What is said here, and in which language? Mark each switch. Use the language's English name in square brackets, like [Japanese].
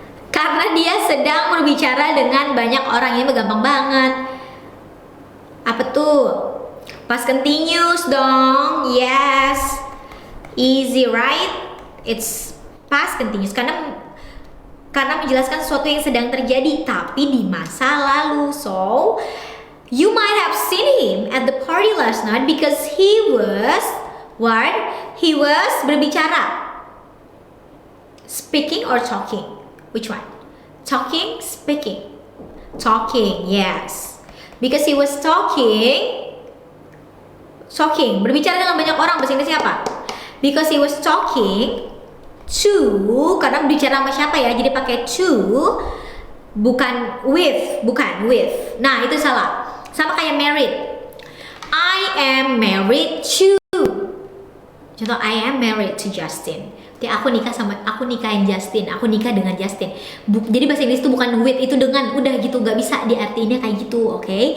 [Indonesian] Karena dia sedang berbicara dengan banyak orang. Ini gampang banget. Apa tuh? Past continuous dong. Yes. [English] Easy, right? [Indonesian] It's past continuous karena menjelaskan sesuatu yang sedang terjadi tapi di masa lalu. [English] So you might have seen him at the party last night because he was what? He was [Indonesian] berbicara. [English] Speaking or talking? Which one? Talking, speaking. Talking, yes. Because he was talking, [Indonesian] berbicara dengan banyak orang. Bahasa Inggrisnya apa? [English] Because he was talking to, [Indonesian] karena berbicara sama siapa ya? Jadi pakai to, bukan with. Nah, itu salah. Sama kayak married. [English] I am married to. [Indonesian] Contoh, [English] I am married to Justin. [Indonesian] Jadi aku nikahin Justin. Aku nikah dengan Justin. Jadi bahasa Inggris itu bukan with, itu dengan. Udah gitu, gak bisa diartiinnya kayak gitu, oke?